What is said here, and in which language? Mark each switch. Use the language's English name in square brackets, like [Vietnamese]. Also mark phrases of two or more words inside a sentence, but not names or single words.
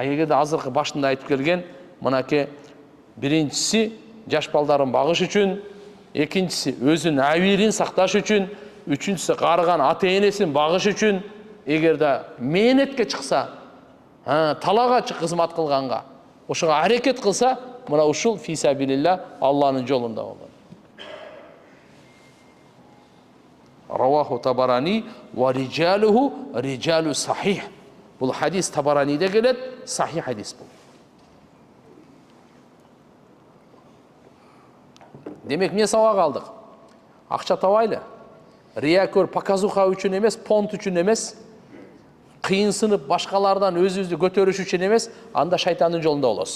[Kyrgyz] Эгерде азыркы башында айтып келген, мынакей биринчиси жаш балдарын багыш үчүн, экинчиси өзүнүн әуерин сакташ үчүн, үчүнчүсү карыган ата-энесин багыш үчүн, эгерде мээнетке чыкса, талага кызмат кылганга, ошого аракет кылса, мына ушул фисабилилlah, Аллахнын жолунда болот. [Arabic] رواه الطبراني ورجاله رجال صحيح. [Kyrgyz] Бул хадис Табараниде келет, сахих хадис бул. Демек эмне сабак алдык? Акча табайлы. Риякөр показуха үчүн эмес, понт үчүн эмес, кыйынсынып башкалардан өзүбүздү көтөрүш үчүн эмес, анда шайтандын жолунда болосуз.